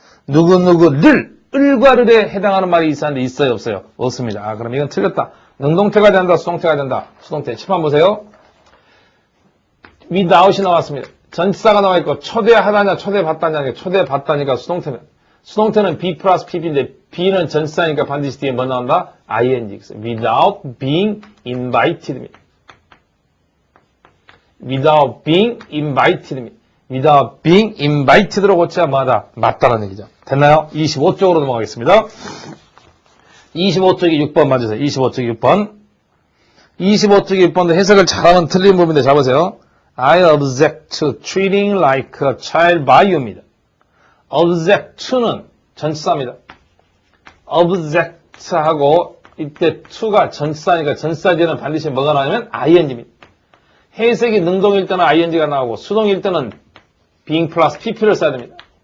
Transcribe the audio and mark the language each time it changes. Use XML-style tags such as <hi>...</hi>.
<ko>누구누구를, 을과 를에 해당하는 말이 있었는데 있어요, 없어요? 없습니다. 아, 그럼 이건 틀렸다. 능동태가 된다, 수동태가 된다. 수동태. 칠판 보세요. without이 나왔습니다. 전치사가 나와 있고, 초대하다냐, 초대받다냐, 초대받다니까 수동태는. 수동태는 be 플러스 pp인데, be는 전치사니까 반드시 뒤에 뭐 나온다? ing.</ko> <en>without being invited입니다. without being invited입니다. without being invited로</en> <ko>고쳐야 뭐하다? 맞다는 얘기죠. 됐나요? 25쪽으로 넘어가겠습니다. 25쪽이 6번 맞으세요. 25쪽이 6번. 25쪽이 6번도 해석을 잘하면 틀린 부분인데 잡으세요.</ko> <en>I object to treating like a child by you입니다.</en> <ko>object to는 전치사입니다. object하고 이때 to가 전치사니까 전치사 뒤에는 반드시 뭐가 나오냐면 ing입니다. 해석이 능동일 때는 ing가 나오고 수동일 때는 being 플러스 pp를 써야 됩니다.</ko>